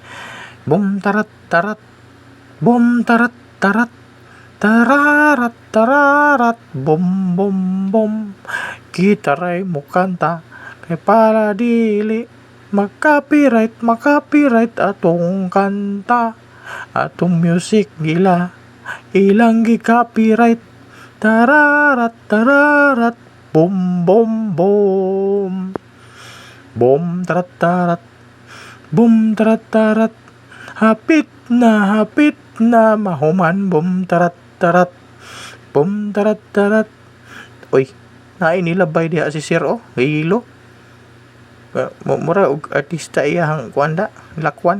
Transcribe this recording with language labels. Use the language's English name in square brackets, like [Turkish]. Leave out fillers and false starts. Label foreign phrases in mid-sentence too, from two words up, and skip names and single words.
[Cebuano] Bum tarat tarat, bum tarat tarat, tararat tararat, bum bum bum. Kita ray mo kanta kay para dili makapiright atong kanta, atong music gila ilang gi-copyright. Tararat tararat, bum bum bum, bum tarat tarat, bum tarat tarat, hapit na mahuman, bum tarat tarat, bum tarat tarat. Oy, naay nilabay diha si Sir hilo. Mura og artista iyang kuanda, lakwan.